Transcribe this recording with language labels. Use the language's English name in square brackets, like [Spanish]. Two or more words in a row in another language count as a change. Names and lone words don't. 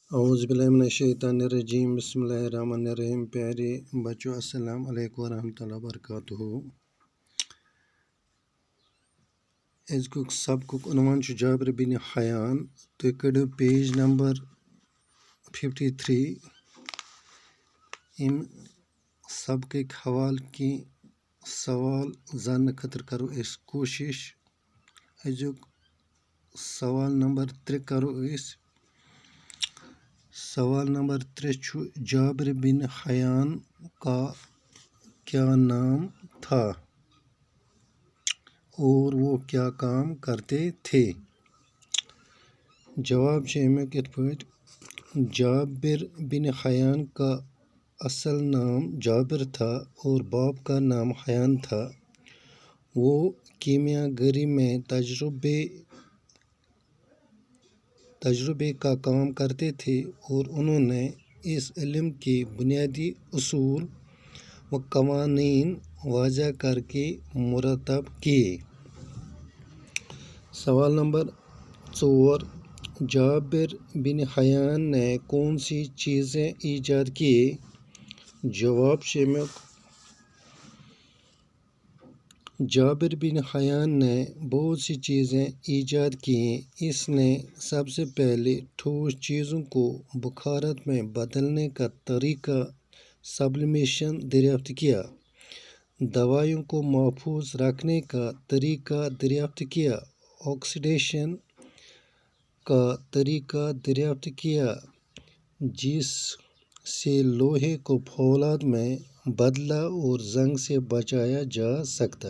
[Arabic] اعوذ باللہ من الشیطان الرجیم بسم اللہ الرحمن الرحیم۔ [Urdu] پیارے بچوں [Arabic] السلام علیکم ورحمۃ اللہ وبرکاتہ۔ [Kashmiri] أزیُک سبقُک عنوان چھُ جابر بن حیان۔ تُہۍ کٔڑِو پیج نمبر 53۔ اَمہِ سبقٕکۍ حوالہٕ کینٛہہ سوال زاننہٕ خٲطرٕ کَرو أسۍ کوٗشِش۔ أزیُک سوال نمبر 3 کَرو أسۍ۔ سوال نمبر 3 چھُ [Urdu] جابر بن حیان کا کیا نام تھا اور وہ کیا کام کرتے تھے؟ [Kashmiri] جواب چھُ امیُک یِتھ پٲٹھۍ: [Urdu] جابر بن حیان کا اصل نام جابر تھا اور باپ کا نام حیان تھا۔ وہ کیمیا گری میں تجربے کا کام کرتے تھے اور انہوں نے اس علم کے بنیادی اصول و قوانین وضع کر کے مرتب کیے۔ سوال نمبر 4: جابر بن حیان نے کون سی چیزیں ایجاد کیں؟ [Kashmiri] جواب چھُ امیُک: [Urdu] جابر بن حیان نے بہت سی چیزیں ایجاد کیں۔ اس نے سب سے پہلے ٹھوس چیزوں کو بخارات میں بدلنے کا طریقہ سبلیمیشن دریافت کیا، دوائیوں کو محفوظ رکھنے کا طریقہ دریافت کیا، آکسیڈیشن کا طریقہ دریافت کیا جس سے لوہے کو فولاد میں بدلا اور زنگ سے بچایا جا سکتا۔